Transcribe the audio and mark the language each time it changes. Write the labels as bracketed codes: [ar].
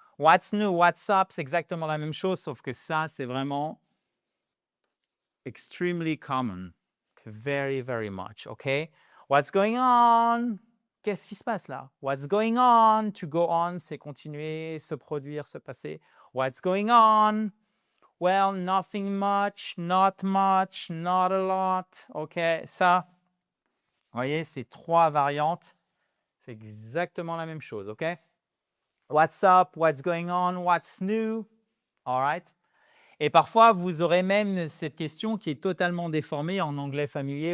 [fr] What's new, what's up, c'est exactement la même chose, sauf que ça, c'est vraiment extremely common. [en] Very, very much, OK? What's going on? Qu'est-ce qui se passe là? What's going on? [fr] To go on, c'est continuer, se produire, se passer. [en] What's going on? Well, nothing much, not a lot. [fr] OK, ça, vous voyez, ces trois variantes, c'est exactement la même chose, OK? [en] What's up? What's going on? What's new? All right? [fr] Et parfois, vous aurez même cette question qui est totalement déformée en anglais familier.